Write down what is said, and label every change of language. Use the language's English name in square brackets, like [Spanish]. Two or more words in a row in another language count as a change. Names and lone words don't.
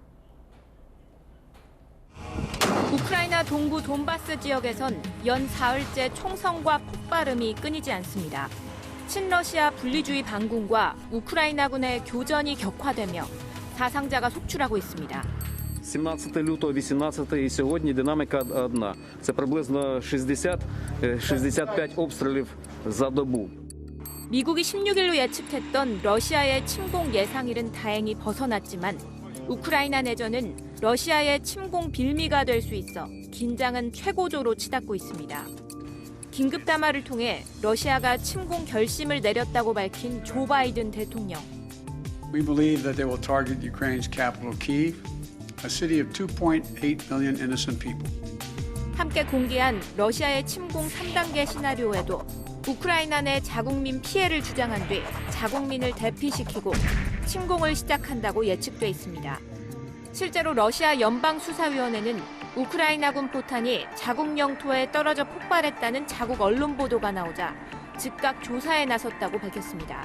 [Korean] 우크라이나 동부 돈바스 지역에선 연 사흘째 총성과 폭발음이 끊이지 않습니다. 친러시아 분리주의 반군과 우크라이나군의 교전이 격화되며 사상자가 속출하고 있습니다. [Ukrainian] 17 лютого, 18 і сьогодні динаміка одна. Це приблизно 60-65 обстрілів за добу. [Korean] 미국이 16일로 예측했던 러시아의 침공 예상일은 다행히 벗어났지만 우크라이나 내전은 러시아의 침공 빌미가 될 수 있어 긴장은 최고조로 치닫고 있습니다. 긴급 담화를 통해 러시아가 침공 결심을 내렸다고 밝힌 조 바이든 대통령. [English] We believe that they will target Ukraine's capital, Kyiv, a city of 2.8 million innocent people. [Korean] 함께 공개한 러시아의 침공 3단계 시나리오에도 우크라이나 내 자국민 피해를 주장한 뒤 자국민을 대피시키고 침공을 시작한다고 예측돼 있습니다. 실제로 러시아 연방수사위원회는 우크라이나군 포탄이 자국 영토에 떨어져 폭발했다는 자국 언론 보도가 나오자 즉각 조사에 나섰다고 밝혔습니다.